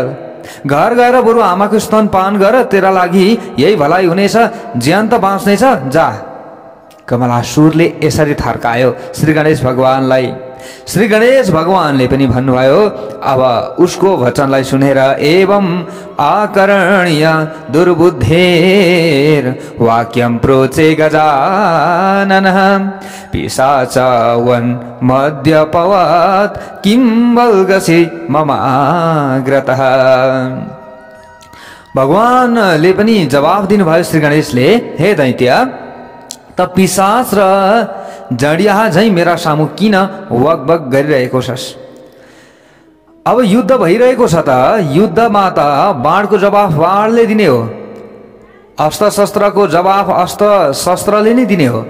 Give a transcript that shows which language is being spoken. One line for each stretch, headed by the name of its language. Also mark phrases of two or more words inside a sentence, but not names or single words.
Nepali: घर गएर बरु आमाको स्तनपान गर, तेरा लागि यही भलाइ हुनेछ, ज्यान त बाँच्नेछ, जा। कमलासुरले यसरी थर्कायो श्री गणेश भगवानलाई। श्री गणेश भगवानले पनि भन्नुभयो, अब उसको वचनलाई सुनेर,
Sanskrit: एवं आकर्ण्य दुर्बुद्धेर वाक्यं प्रोचे गजाननः पिशाचवन मध्यपवत् किं बल्गसि ममाग्रतः।
Nepali: भगवानले पनि जवाफ दिनुभयो श्री गणेशले, हे दैत्य, त पिशाच र जडिया झै मेरा सामु किन वकबक गरिरहेको छस्? अब युद्ध भइरहेको छ त युद्धमा त बाणको जवाफ बाणले दिने हो, अस्त्र शस्त्रको जवाफ अस्त्र शस्त्रले नै दिने हो।